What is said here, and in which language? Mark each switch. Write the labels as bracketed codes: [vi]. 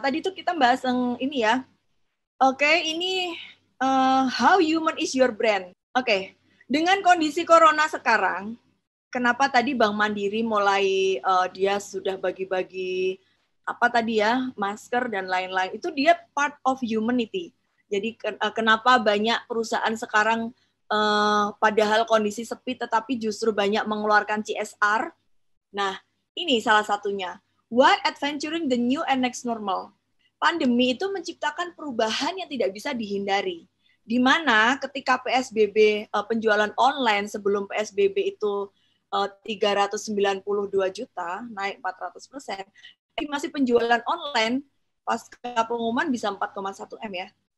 [id] Tadi itu kita bahas yang ini ya. Oke, ini [en] how human is your brand. [id] Oke, dengan kondisi corona sekarang, kenapa tadi Bank Mandiri mulai dia sudah bagi-bagi apa tadi ya, masker dan lain-lain. Itu dia [en] part of humanity. [id] Jadi kenapa banyak perusahaan sekarang padahal kondisi sepi tetapi justru banyak mengeluarkan CSR. Nah, ini salah satunya. [en] Why adventuring the new and next normal? [id] Pandemi itu menciptakan perubahan yang tidak bisa dihindari. Di mana ketika PSBB, penjualan online sebelum PSBB itu 392 juta, naik 400%, masih penjualan online pasca pengumuman bisa 4,1 M ya.